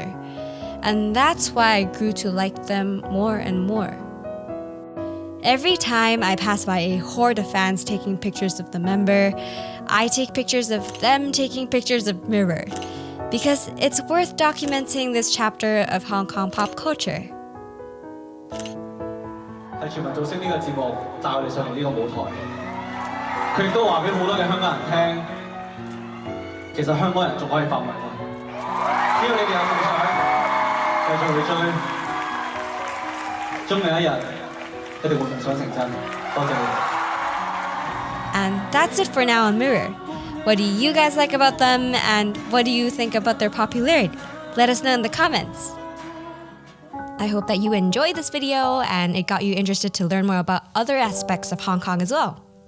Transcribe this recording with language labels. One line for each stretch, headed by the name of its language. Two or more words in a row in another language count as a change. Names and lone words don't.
English: And that's why I grew to like them more and more. Every time I pass by a horde of fans taking pictures of the member, I take pictures of them taking pictures of Mirror, because it's worth documenting this chapter of Hong Kong pop culture.
Cantonese: 係全民造星呢個節目帶我哋上嚟呢個舞台，佢亦都話俾好多嘅香港人聽，其實香港人仲可以發圍咯。只要你哋有夢想，繼續去追，終有一日一定會夢想成真。多謝你哋。
English: And that's it for now on Mirror. What do you guys like about them, and what do you think about their popularity? Let us know in the comments. I hope that you enjoyed this video and it got you interested to learn more about other aspects of Hong Kong as well.